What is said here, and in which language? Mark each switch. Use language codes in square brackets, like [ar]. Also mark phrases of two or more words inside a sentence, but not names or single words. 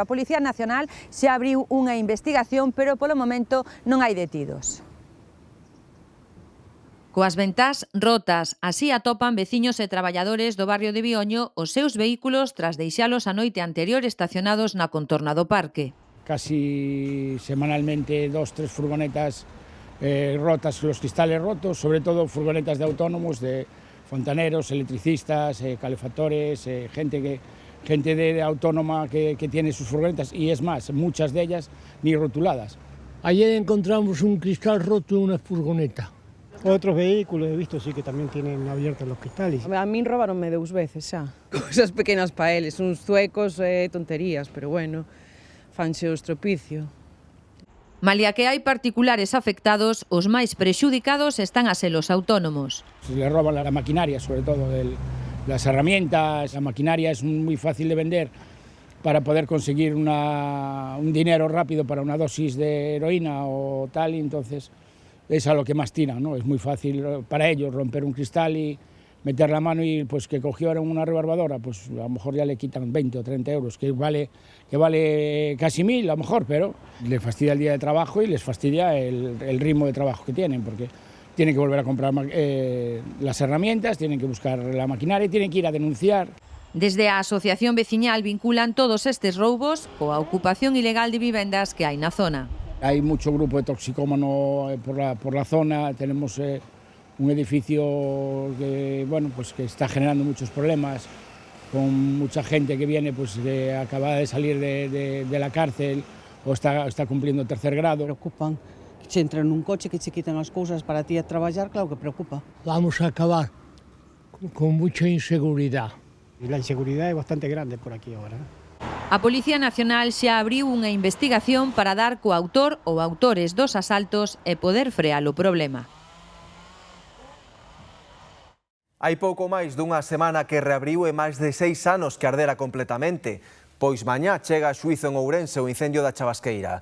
[gl] A Policía Nacional xa abriu unha investigación, pero polo momento non hai detidos. Coas ventás rotas, así atopan veciños e traballadores do barrio de Vioño os seus vehículos tras deixalos a noite anterior estacionados na contorna do parque. [es] Casi semanalmente 2-3 furgonetas rotas, los cristales rotos, sobre todo furgonetas de autónomos, de fontaneros, electricistas, calefactores, gente de autónoma que tiene sus furgonetas, y es más, muchas de ellas ni rotuladas. Ayer encontramos un cristal roto en una furgoneta. Otros vehículos he visto sí que tamén tienen abiertos los cristales. [gl] A min robaronme 2 veces xa. Cousas pequenas pa eles, uns zuecos e tonterías, pero bueno, fanse o estropicio. Malia que hai particulares afectados, os máis prexudicados están a ser os autónomos. [es] Se le roban la maquinaria, sobre todo las herramientas. La maquinaria es muy fácil de vender para poder conseguir un dinero rápido para una dosis de heroína o tal, y entonces es a lo que más tiran, ¿no? Es muy fácil para ellos romper un cristal y meter la mano y pues que cogieron una rebarbadora, pues a lo mejor ya le quitan 20 o 30 euros, que vale casi 1000 a lo mejor, pero les fastidia el día de trabajo y les fastidia el ritmo de trabajo que tienen, porque tienen que volver a comprar las herramientas, tienen que buscar la maquinaria y tienen que ir a denunciar. [gl] Desde a Asociación Veciñal vinculan todos estes roubos coa ocupación ilegal de vivendas que hai na zona. [es] Hay mucho grupo de toxicómano por la zona, tenemos un edificio que, bueno, pues que está generando muchos problemas, con mucha gente que viene pues que acaba de salir de la cárcel o está cumpliendo el 3er grado. [gl] Preocupan que se entran nun coche, que se quitan as cousas para ti a traballar, claro que preocupa. [es] Vamos a acabar con mucha inseguridad. Y la inseguridad es bastante grande por aquí ahora. [gl] A Policía Nacional xa abriu unha investigación para dar co autor ou autores dos asaltos e poder frear o problema. Hai pouco máis dunha semana que reabriu e máis de 6 anos que ardera completamente, pois mañá chega a xuízo en Ourense o incendio da Chavasqueira.